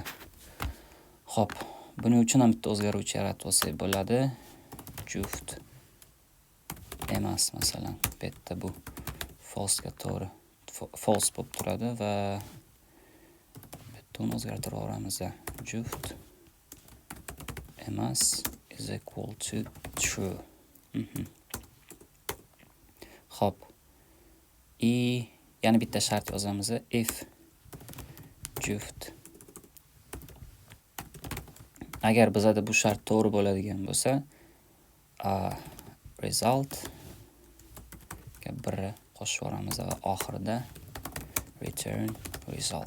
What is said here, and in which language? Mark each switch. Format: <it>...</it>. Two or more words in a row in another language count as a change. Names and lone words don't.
<uz>Xo'p, buning uchun ham bitta o'zgaruvchi yaratib olsak bo'ladi. Juft emas masalan. Bu yerda bu false ga to'g'ri false bo'lib turadi va buni o'zgartirib yuboramiz. Juft emas</uz> <en>is equal to true.</en> <uz>Xo'p. Yana bitta shart yozamiz. If juft agar bizada bu shart to'g'ri bo'ladigan bo'lsa, result ga 1 qo'shib yuboramiz va oxirida</uz> <en>return result.</en>